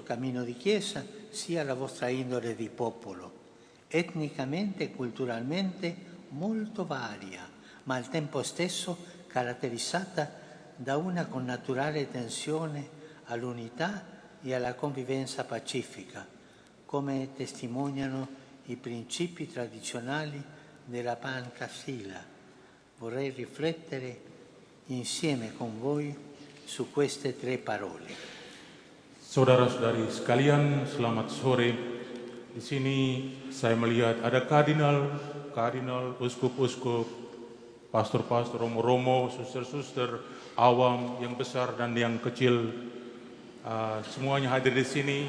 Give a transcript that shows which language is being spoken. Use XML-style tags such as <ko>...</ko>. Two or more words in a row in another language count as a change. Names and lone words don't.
<it>cammino di Chiesa, sia la vostra indole di popolo, etnicamente e culturalmente molto varia, ma al tempo stesso caratterizzata da una connaturale tensione all'unità e alla convivenza pacifica, come testimoniano i principi tradizionali della Pancasila. Vorrei riflettere insieme con voi su queste tre parole.</it> <id>Saudara-saudari sekalian, selamat sore. Di sini saya melihat ada kardinal, uskup-uskup, pastor-pastor, romo-romo, suster-suster, awam, yang besar dan yang kecil. Semuanya hadir di sini.</id>